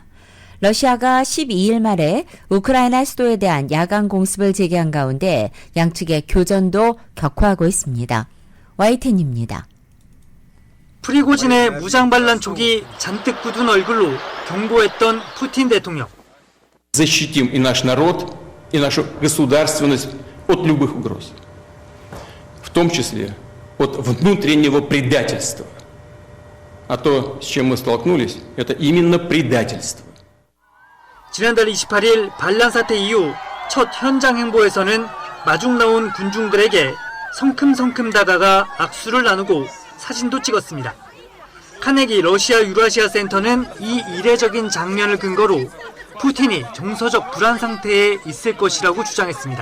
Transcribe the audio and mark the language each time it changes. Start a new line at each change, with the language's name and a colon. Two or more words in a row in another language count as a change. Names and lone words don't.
Korean: 러시아가 12일 말에 우크라이나 수도에 대한 야간 공습을 재개한 가운데 양측의 교전도 격화하고 있습니다. YTN입니다. 프리고진의 무장 반란 촉이 잔뜩 굳은 얼굴로 경고했던 푸틴 대통령.
Russian: Защитим и наш народ, и нашу государственность от любых угроз, в том числе от внутреннего предательства. А то, с чем мы столкнулись, это именно предательство.
Korean: 지난달 28일 반란 사태 이후 첫 현장 행보에서는 마중 나온 군중들에게 성큼성큼 다가가 악수를 나누고 사진도 찍었습니다. 카네기 러시아 유라시아 센터는 이 이례적인 장면을 근거로 푸틴이 정서적 불안 상태에 있을 것이라고 주장했습니다.